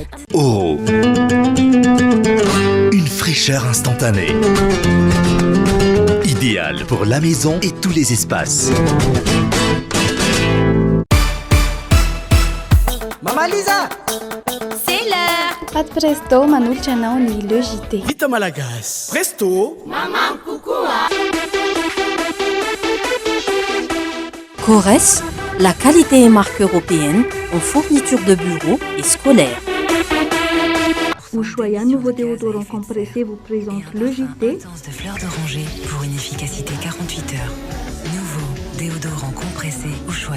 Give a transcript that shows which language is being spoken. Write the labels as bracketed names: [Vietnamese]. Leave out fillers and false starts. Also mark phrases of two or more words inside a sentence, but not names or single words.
[French] Oh, une fraîcheur instantanée. Idéal pour la maison et tous les espaces. Maman Lisa! C'est l'heure! [Malagasy] Paty Presto manolotra anao ny Le JT. Vita malagasy. Presto! [French] Maman Kokoa! Corès, la qualité et marque européenne en fourniture de bureaux et scolaires. Ushuaïa, nouveau déodorant compressé, vous présente Le JT. Potence de fleurs d'oranger pour une efficacité 48 heures. Nouveau déodorant compressé Ushuaïa.